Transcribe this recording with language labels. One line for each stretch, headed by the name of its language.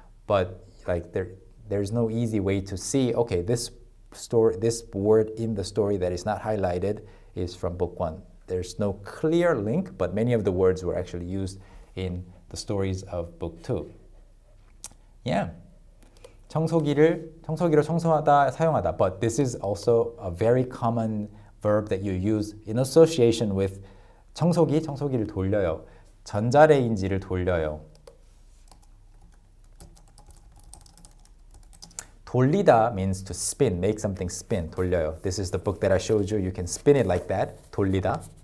English: But like there's no easy way to see, okay, this word in the story that is not highlighted is from book 1. There's no clear link, but many of the words were actually used in the stories of book 2. Yeah.
Korean: 청소기로 청소하다, 사용하다.
English: But this is also a very common verb that you use in association with
Korean: 청소기를 돌려요. 전자레인지를 돌려요.
English: 돌리다 means to spin, make something spin, 돌려요. This is the book that I showed you. You can spin it like that, 돌리다.